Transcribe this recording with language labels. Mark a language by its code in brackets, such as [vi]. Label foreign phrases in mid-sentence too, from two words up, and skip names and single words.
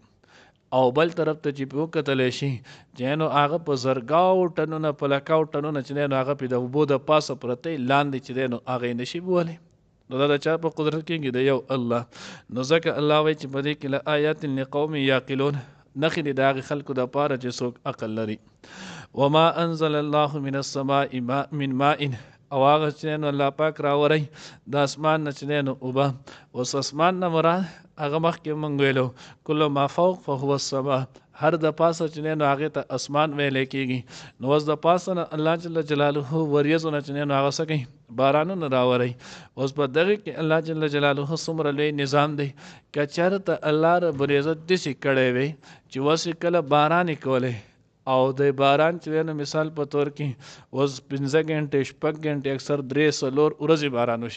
[ps] او بل طرف ته چې په وکتلی شي چې نو هغه په زرګاو ټنونه په لکاو ټنونه چې دی نو هغه پې د اوبو د پاسه پرتی لاندې چې دی نو هغه یې نشي بولی. نو دا د چا په قدرت کېږي د یو الله. نو ځکه الله وایي چې په دې کې [ar] لآیات لقوم یعقلون، [ps] نښې دي د هغې خلکو دپاره چې څوک عقل لري. [ar] وما انزل الله من السماء من ماء، [ps] او هغه چې نو الله پاک راوری د اسمان نه چې دی نو اوبه. اوس اسمان نه مراد هغه مخکې موږ ویلو [ar] کل ما فوق فهو السما، [ps] هر د پاسه چې دی نو هغې ته اسمان ویلی کېږي. نو اوس د پاسه نه [ar] الله جل جلاله [ps] وریځو نه چې دی نو هغه څه کوي بارانونه راوری. اوس په دغې کې [ar] الله جل جلاله [ps] څومره لوی نظام دی. که چېرته [ar] الله رب العزت [ps] داسې کړی وی چې وسې کله باران یې کولی، او د باران چې دی نو مثال په طور کې اوس 15 غنټې 6 غنټې اکثر 3-4 ورځې باران وشي.